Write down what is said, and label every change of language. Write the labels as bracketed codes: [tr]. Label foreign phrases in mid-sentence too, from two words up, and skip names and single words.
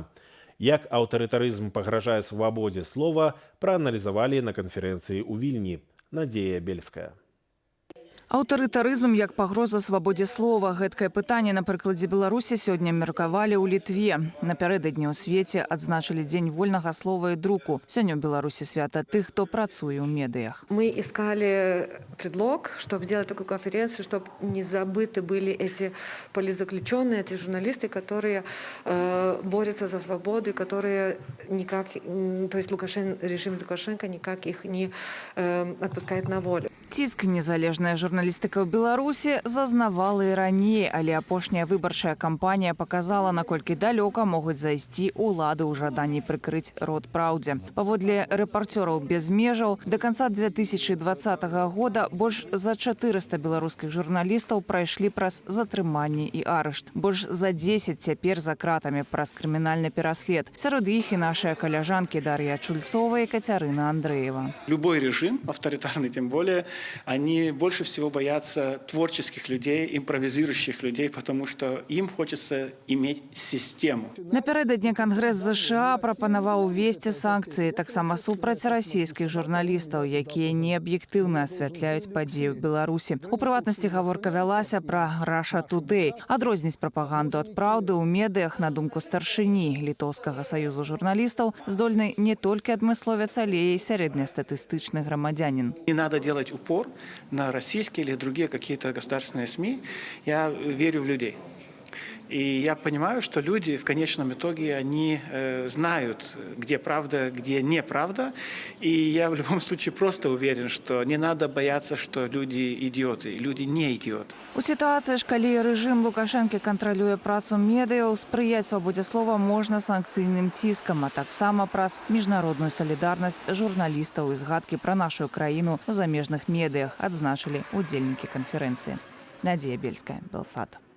[be] Як аўтарытарызм пагражае свабодзе слова, прааналізавалі на канферэнцыі ў Вільні. Надзея Бельская. Аўтарытарызм як пагроза свабодзе слова. Гэткае пытанне на прыкладзе Беларусі сёння меркавалі ў Літве. Напярэдадні ў свеце адзначылі Дзень вольнага слова і друку. Сёння ў Беларусі свята тых, хто працуе ў медыях. [ru] Мы искали предлог, чтобы сделать такую конференцию, чтобы не забыты были эти политзаключенные, эти журналисты, которые борются за свободу, которые никак, то есть режим Лукашенко никак их не отпускает на волю. [be] Ціск незалежныя журналісты журналістыка ў Беларусі зазнавала і раней, але апошняя выбарчая кампанія показала, наколькі далёка могуць зайсці улады ў жаданні прыкрыць рот праўдзе. Паводле рэпарцёраў без межаў, да канца 2020 года больш за 400 беларускіх журналістаў прайшлі праз затрыманне і арышт. Больш за 10 цяпер за кратамі праз крымінальны пераслед. Сярод іх і нашыя каляжанкі Дар'я Чульцова і Кацярына Андрэева. [ru] Любой режим, авторитарный тем более, они больше всего боятся творческих людей, импровизирующих людей, потому что им хочется иметь систему. [be] Напярэдадні Кангрэс ЗША прапанаваў увесці санкцыі таксама супраць расійскіх журналістаў, якія неаб'ектыўна асвятляюць падзеі ў Беларусі. У прыватнасці гаворка вялася пра Russia Today. Адрозніць прапаганду ад праўды ў медыях, на думку старшыні Літоўскага саюзу журналістаў, здольны не толькі адмысловец, але і сярэднестатыстычны грамадзянин. [ru] Не надо делать упор на российские или другие какие-то государственные СМИ. Я верю в людей. И я понимаю, что люди в конечном итоге, они знают, где правда, где неправда. И я в любом случае просто уверен, что не надо бояться, что люди идиоты. Люди не идиоты. [be] У сітуацыі ж, калі рэжым Лукашэнкі кантралюе працу медыяў, спрыяць свабодзе слова можна санкцыйным ціскам, а таксама праз міжнародную салідарнасць журналістаў і згадкі пра нашу краіну ў замежных медыях, адзначылі удзельнікі канферэнцыі. Надзея Бельская, Белсат.